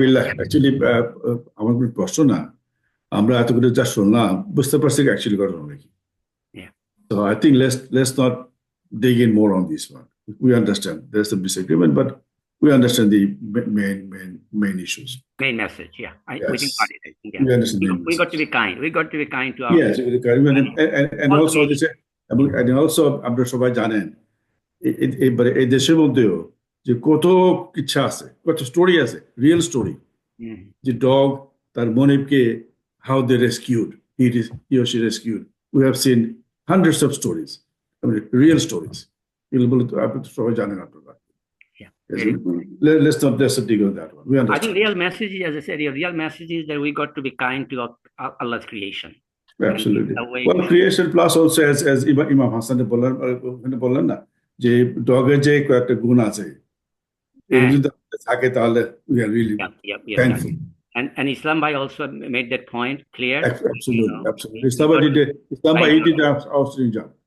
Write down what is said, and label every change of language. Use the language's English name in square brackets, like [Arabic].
[Bangla] বিল্লাহ actually আমার কোনো প্রশ্ন না, আমরা এতগুলো যা শুনলাম বুঝতে পারছি অ্যাকচুয়ালি ঘটনা নাকি। [English] Yeah. So I think let's not dig in more on this one. We understand there's some disagreement, but we understand the main issues. Main message, yeah. Yes. We think about it. I think, We understand the we got to be kind. We got to be kind to our. Yes, and all also this, and also [Bangla] আপনারা সবাই জানেন এই দেশের মধ্যেও যে কত ইচ্ছা আছে, কত স্টোরি আছে, রিয়েল স্টোরি, যে ডগ তার মনিবকে [English] how they rescued, he or she rescued. We have seen hundreds of stories, I mean real stories. [Bangla] এগুলো বলে তো আপনি তো সবাই জানেন আপনারা। [English] Yeah. Let's not dig on that one. We understand. I think real message is, as I said, real message is that we got to be kind to Allah's creation. Absolutely. Well, creation plus also as Imam Hassan [Bangla] বললেন না যে ডগের যে কয়েকটা গুণ আছে, এগুলো যদি থাকে তাহলে [English] we are really thankful. And Islam bhai also made that point clear. Absolutely. Islam bhai did an outstanding job.